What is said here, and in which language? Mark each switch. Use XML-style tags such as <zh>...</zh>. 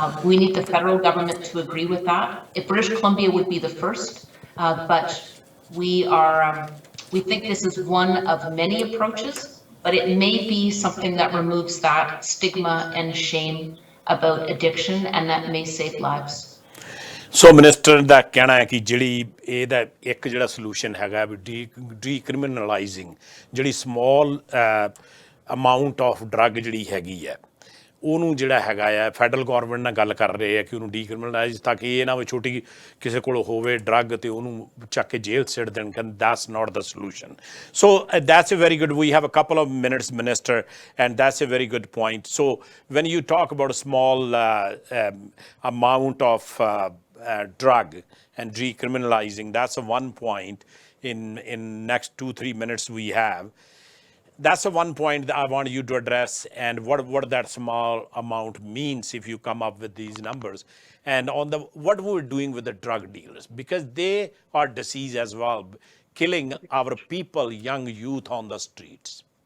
<en>We need the federal government to agree with that. If British Columbia would be the first, but we think this is one of many approaches, but it may be something that removes that stigma and shame about addiction, and that may save lives.</en> <pa>So Minister ਦਾ ਕਹਿਣਾ ਹੈ ਕਿ ਜਿਹੜੀ ਇਹਦਾ ਇੱਕ ਜਿਹੜਾ solution ਹੈਗਾ ਵੀ ਡੀਕ੍ਰਿਮੀਨਲਾਈਜ਼ਿੰਗ ਜਿਹੜੀ</pa> <en>small amount of drug</en> <pa>ਜਿਹੜੀ ਹੈਗੀ ਹੈ ਉਹਨੂੰ ਜਿਹੜਾ ਹੈਗਾ ਆ ਫੈਡਰਲ ਗੌਰਮੈਂਟ ਨਾਲ ਗੱਲ ਕਰ ਰਹੇ ਆ ਕਿ ਉਹਨੂੰ ਡੀਕ੍ਰਿਮੀਨਲਾਈਜ਼ ਤਾਂ ਕਿ ਇਹ ਨਾ ਵੀ ਛੋਟੀ ਕਿਸੇ ਕੋਲ ਹੋਵੇ ਡਰੱਗ ਤੇ ਉਹਨੂੰ ਚੱਕ ਕੇ ਜੇਲ੍ਹ ਸਿੱਟ ਦੇਣ।</pa> <en>That's not the solution. So that's a very good, we have a couple of minutes minister, and that's a very good point. So when you talk about small amount of drug and decriminalizing, that's a one point in next 2-3 minutes we have. That's the one point that I want you to address, and what that small amount means if you come up with these numbers, and on the what we're doing with the drug dealers, because they are disease as well, killing our people, young youth on the streets.</en>